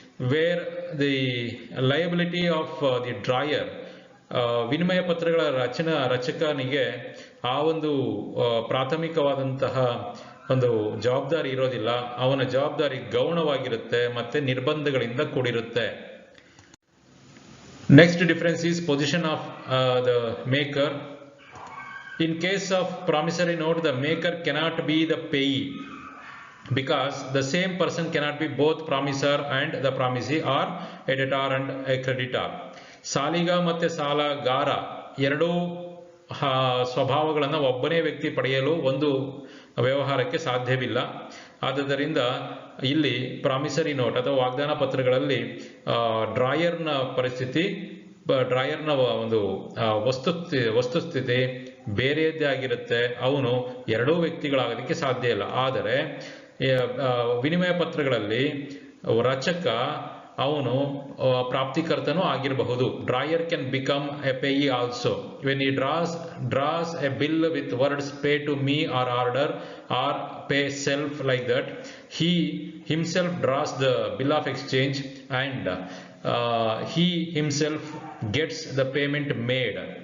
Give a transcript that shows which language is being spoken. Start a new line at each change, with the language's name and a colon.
English: where the liability of the drawer,
Kannada: ವಿನಿಮಯ ಪತ್ರಗಳ ರಚಕನಿಗೆ ಆ ಒಂದು ಪ್ರಾಥಮಿಕವಾದಂತಹ ಒಂದು ಜವಾಬ್ದಾರಿ ಇರೋದಿಲ್ಲ. ಅವನ ಜವಾಬ್ದಾರಿ ಗೌಣವಾಗಿರುತ್ತೆ ಮತ್ತೆ ನಿರ್ಬಂಧಗಳಿಂದ ಕೂಡಿರುತ್ತೆ.
English: Next difference is position of the maker. In case of promissory note, the maker cannot be the payee, because the same person cannot be both promisor and the promisee, or a debtor and a creditor.
Kannada: ಸಾಲಿಗ ಮತ್ತೆ ಸಾಲಗಾರ ಎರಡೂ ಸ್ವಭಾವಗಳನ್ನು ಒಬ್ಬನೇ ವ್ಯಕ್ತಿ ಪಡೆಯಲು ಒಂದು ವ್ಯವಹಾರಕ್ಕೆ ಸಾಧ್ಯವಿಲ್ಲ. ಆದ್ದರಿಂದ ಇಲ್ಲಿ ಪ್ರಾಮಿಸರಿ ನೋಟ್ ಅಥವಾ ವಾಗ್ದಾನ ಪತ್ರಗಳಲ್ಲಿ ಡ್ರಾಯರ್ನ ಪರಿಸ್ಥಿತಿ, ಡ್ರಾಯರ್ನ ಒಂದು ವಸ್ತುಸ್ಥಿತಿ ಬೇರೆಯದ್ದೇ ಆಗಿರುತ್ತೆ. ಅವನು ಎರಡೂ ವ್ಯಕ್ತಿಗಳಾಗೋದಕ್ಕೆ ಸಾಧ್ಯ ಇಲ್ಲ. ಆದರೆ ವಿನಿಮಯ ಪತ್ರಗಳಲ್ಲಿ ರಚಕ ಅವನು ಪ್ರಾಪ್ತಿಕರ್ತನೂ ಆಗಿರಬಹುದು.
English: Drawer can become a payee also when he draws a bill with words pay to me or order or pay self, like that he himself draws the bill of exchange and he himself gets the payment made.